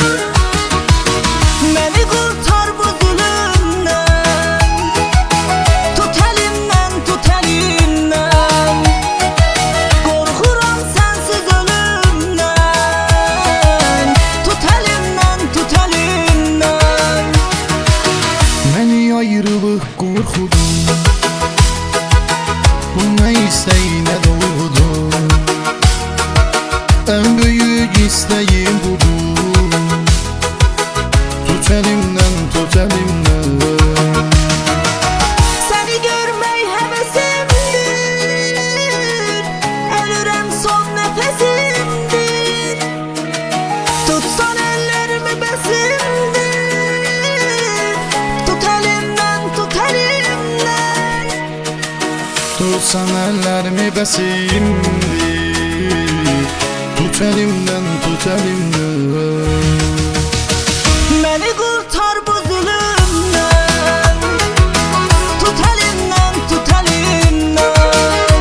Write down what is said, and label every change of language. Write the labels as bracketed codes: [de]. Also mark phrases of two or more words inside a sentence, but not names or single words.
[tr] Beni kurtar bu zulümden. Tut elimden, tut elimden. Korkuram sensiz ölümden. Tut elimden, tut elimden. [az] Məni ayrılıq qorxudur. Bu nə istək, nə doğrudur. [tr] En büyük isteğim budur. Tut elimden, tut elimden. [az] Seni görmək həvəsimdir. Ölürəm son nəfəsimdir. Tutsan əllərimi bəsimdir. Tut əlimdən, tut əlimdən. [tr] Tutsan ellerimi besimdir. Tut elimden, tut elimden. Beni kurtar bu zulümden. Tut elimden, tut elimden.